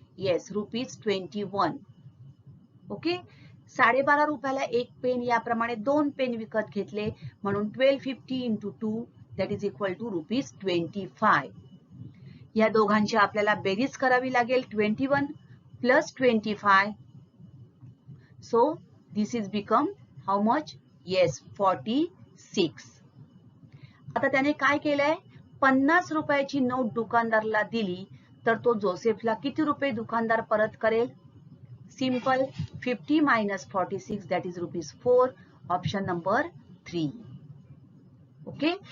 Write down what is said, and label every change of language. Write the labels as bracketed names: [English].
[English] Yes, ₹21. Okay. [Marathi] 12.5 रुपयाला एक pen याप्रमाणे 2 पेन विकत घेतले म्हणून 1250 [English] into 2 that is equal to ₹25. [Marathi] या दोघांची आपल्याला बेरीज करावी लागेल. [English] 21 plus 25. So this is become how much? Yes, 46. [Marathi] आता त्याने काय केलंय? 50 रुपयाची नोट दुकानदाराला दिली तर तो जोसेफला किती रुपये दुकानदार परत करेल? [English] Simple. 50 minus 46 that is ₹4. Option number 3. Okay.